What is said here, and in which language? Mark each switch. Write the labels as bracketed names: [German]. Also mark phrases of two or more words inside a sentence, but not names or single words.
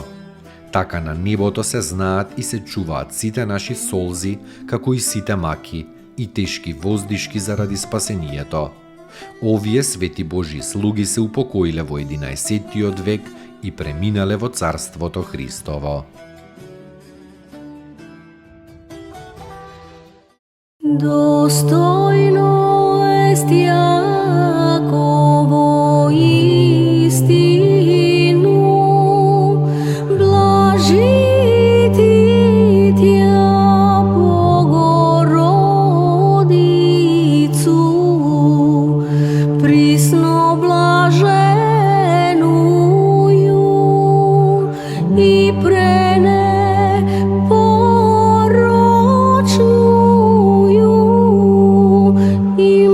[Macedonian] Така на небото се знаат и се чуваат сите наши солзи, како и сите маки и тешки воздишки заради спасението. Овие свети Божи слуги се упокоиле во 11-тиот век и преминале во Царството Христово. [Church Slavic] Достойно est Јаково истину, блажити Тја Богородицу, присно блаженују и пренепорочнују и